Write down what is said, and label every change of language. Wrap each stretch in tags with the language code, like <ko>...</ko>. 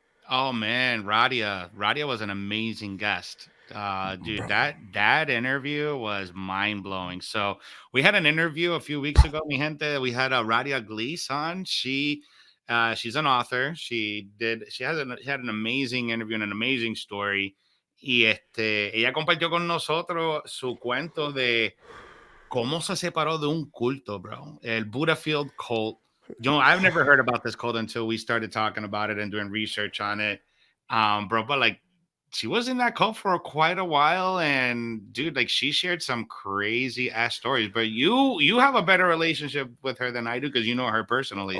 <en>Oh man, Radia was an amazing guest. Dude, Bro. that interview was mind blowing. So we had an interview a few weeks ago,</en> <es>mi gente.</es> <en>We had Radia Glees on. She's an author. She had an amazing interview and an amazing story.</en> <es>Y ella compartió con nosotros su cuento de cómo se separó de un culto, bro. El Buddha Field cult.</es> <en>I've never heard about this cult until we started talking about it and doing research on it. Bro, but like, she was in that cult for quite a while, and dude, like, she shared some crazy ass stories. But you have a better relationship with her than I do because you know her personally.</en>